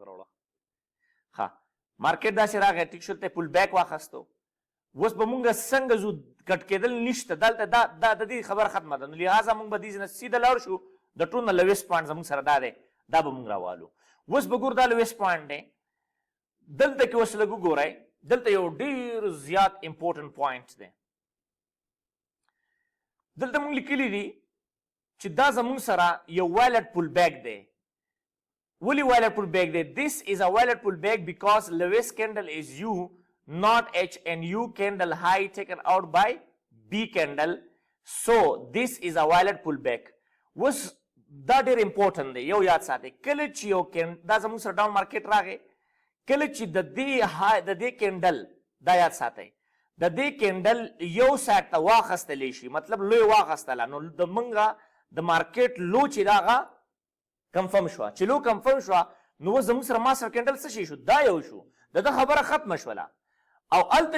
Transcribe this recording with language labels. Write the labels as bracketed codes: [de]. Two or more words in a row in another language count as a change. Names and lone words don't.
[ps] راوړه ها مارکیټ داسې راغی ټیک شو ته [en] pull back [ps] واخیستو اوس به مونږ څنګه ځو کټ کېدل نشته دلته دا د دې خبره ختمه ده نو لهذا مونږ به دې نه سیده لاړ شو د ټول نه [en] lowest point [ps] زموږ سره دا دی دا به مونږ راوالو اوس به ګور دا [en] lowest point [ps] دی دلته کې اوس لږ وګورئ دلته یو ډېر زیات [en] important point [ps] دی دلته مونږ لیکلي دي چې دا زموږ سره یو [en] violet pull back [ps] دی ولې [en] violet pull back [ps] دی [en] this is a violet pull back because lowest candle is U not H and U candle high taken out by B candle so this is a violet pull back was [ps] دا ډېر امپورټنټ دی یو یاد ساتئ کله چې یو دا زموږ سره [en] down market [ps] راغی کله چې د دې کینډل دا یاد ساتئ د دې کینډل یو سایډ ته واخیستلی شي مطلب لوی واخیستله نو د موږ د مارکیټ لو چې دا هغه کنفرم شوه چې لو کنفرم شوه نو اوس زموږ سره [en] master candle [ps] څه شی شو دا یو شو د ده خبره ختمه شوله او هلته